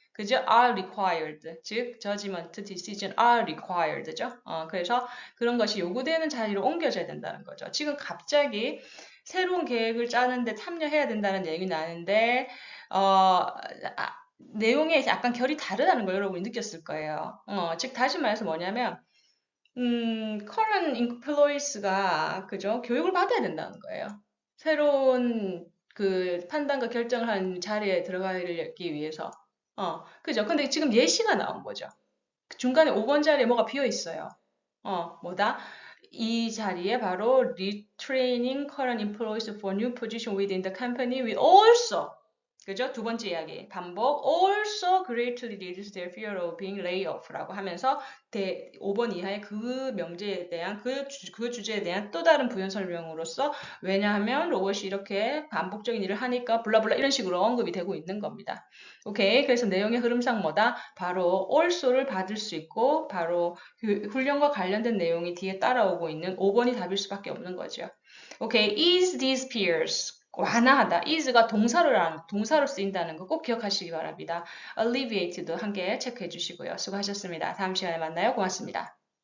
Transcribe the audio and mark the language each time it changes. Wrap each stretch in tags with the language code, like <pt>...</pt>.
<ko>그죠?</ko> <en>are required.</en> <ko>즉,</ko> <en>judgment, decision are required죠.</en> <ko>그래서 그런 것이 요구되는 자리로 옮겨져야 된다는 거죠. 지금 갑자기 새로운 계획을 짜는데 참여해야 된다는 얘기 나는데, 내용에 약간 결이 다르다는 걸 여러분이 느꼈을 거예요. 즉, 다시 말해서 뭐냐면,</ko> <en>current employees</en> <ko>가, 그죠? 교육을 받아야 된다는 거예요. 새로운 그 판단과 결정을 하는 자리에 들어가기 위해서. 그죠? 근데 지금 예시가 나온 거죠. 중간에 5번 자리에 뭐가 비어 있어요. 뭐다? 이 자리에 바로</ko> <en>retraining current employees for new position within the company will also</en> <ko>그죠? 두 번째 이야기 반복</ko> <en>also greatly reduce their fear of being laid off</en> <ko>라고 하면서 5번 이하의 그 명제에 대한 그 주제에 대한 또 다른 부연 설명으로서 왜냐하면 로봇이 이렇게 반복적인 일을 하니까 블라블라 이런 식으로 언급이 되고 있는 겁니다. 오케이. 그래서 내용의 흐름상 뭐다? 바로 also를 받을 수 있고 바로 그 훈련과 관련된 내용이 뒤에 따라오고 있는 5번이 답일 수밖에 없는 거죠. 오케이.</ko> <en>Is these peers</en> <ko>완화하다. is가 동사로 쓰인다는 거 꼭 기억하시기 바랍니다. alleviated도 함께 체크해 주시고요. 수고하셨습니다. 다음 시간에 만나요. 고맙습니다.</ko>